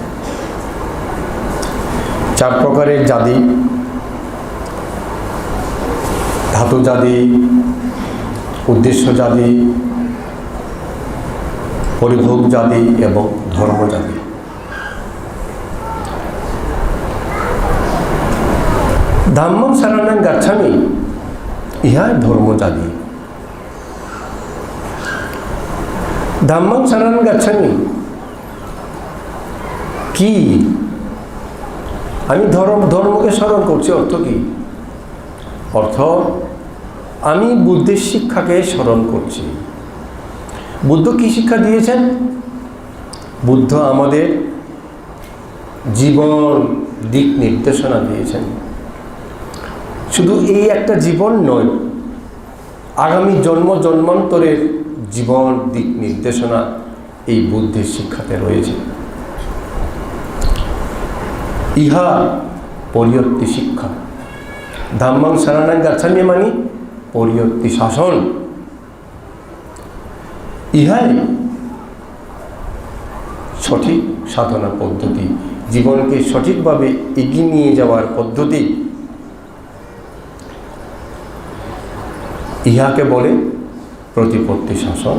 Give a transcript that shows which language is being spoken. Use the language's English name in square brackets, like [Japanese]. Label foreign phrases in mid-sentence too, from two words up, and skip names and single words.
[Bangla] 4 প্রকারের জাতি: ধাতু জাতি, উদ্দেশ্য জাতি, পরিভোগ জাতি এবং ধর্ম জাতি। [Pali] ধাম্মং শরণং গচ্ছামি [Bangla] ইহা ধর্মজাতি। [Pali] ধাম্মং শরণং গচ্ছামি [Bangla] কি? আমি ধর্মকে স্মরণ করছি। অর্থ কি? অর্থ আমি বুদ্ধের শিক্ষাকে স্মরণ করছি। বুদ্ধ কি শিক্ষা দিয়েছেন? বুদ্ধ আমাদের জীবন দিক নির্দেশনা দিয়েছেন। শুধু এই একটা জীবন নয়, আগামী জন্মান্তরের জীবন দিক নির্দেশনা এই বুদ্ধের শিক্ষাতে রয়েছে। ইহা পরিয়ত্তি শিক্ষা। [Pali] ধাম্মং শরণং গচ্ছামি [Bangla] মানে পরিয়ত্তি শাসন। ইহাই সঠিক সাধনা পদ্ধতি, জীবনকে সঠিকভাবে এগিয়ে নিয়ে যাওয়ার পদ্ধতি। ইহাকে বলে প্রতিপত্তি শাসন।